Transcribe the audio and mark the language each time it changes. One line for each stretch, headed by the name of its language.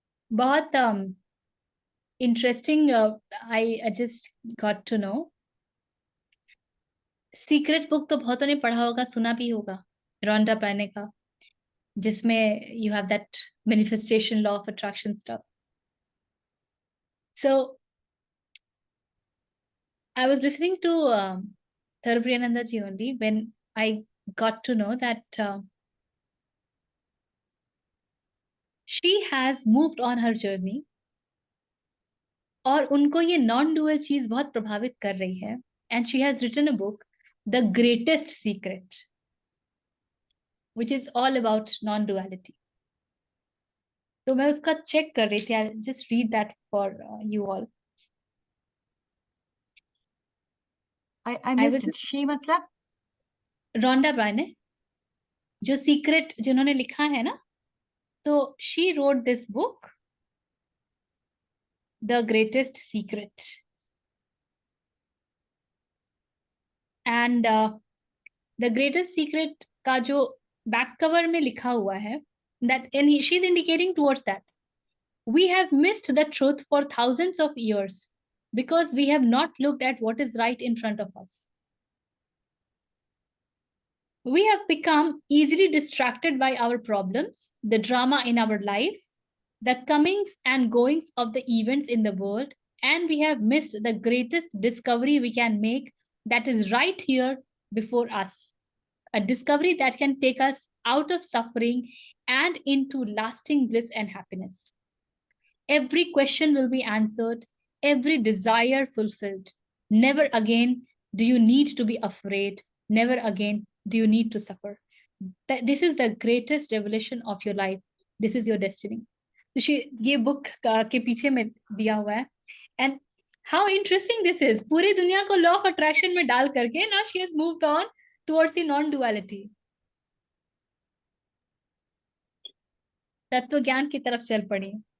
English: बहुत interesting, I just got to know.
Hindi: Secret book तो बहुतों ने पढ़ा होगा, सुना भी होगा, रोंडा ब्रायने का, जिसमें
English: You have that manifestation law of attraction stuff. So I was listening to Tharupriyananda ji only when I got to know that she has moved on her journey
Hindi: और उनको ये नॉन डुअल चीज बहुत प्रभावित कर रही है,
English: and she has written a book, The Greatest Secret, which is all about non-duality.
Hindi: तो मैं उसका चेक कर रही थी.
English: I'll just read that for you all. I missed it. She मतलब
Hindi: रोंडा ब्रायने, जो सीक्रेट जिन्होंने लिखा है ना, तो
English: she wrote this book,
Hindi: The Greatest Secret.
English: And The Greatest Secret
Hindi: का जो बैक कवर में लिखा हुआ है,
English: that and she's indicating towards that we have missed the truth for thousands of years because we have not looked at what is right in front of us. We have become easily distracted by our problems, the drama in our lives, the comings and goings of the events in the world, and we have missed the greatest discovery we can make, that is right here before us. A discovery that can take us out of suffering and into lasting bliss and happiness. Every question will be answered, every desire fulfilled. Never again do you need to be afraid. Never again do you need to suffer. This is the greatest revelation of your life. This is your destiny.
Hindi: ये book के पीछे में दिया हुआ है.
English: And how interesting this is.
Hindi: पूरी दुनिया को लॉ ऑफ अट्रैक्शन में डाल करके
English: now she has moved on towards the non-duality.
Hindi: तत्व ज्ञान की तरफ चल पड़ी.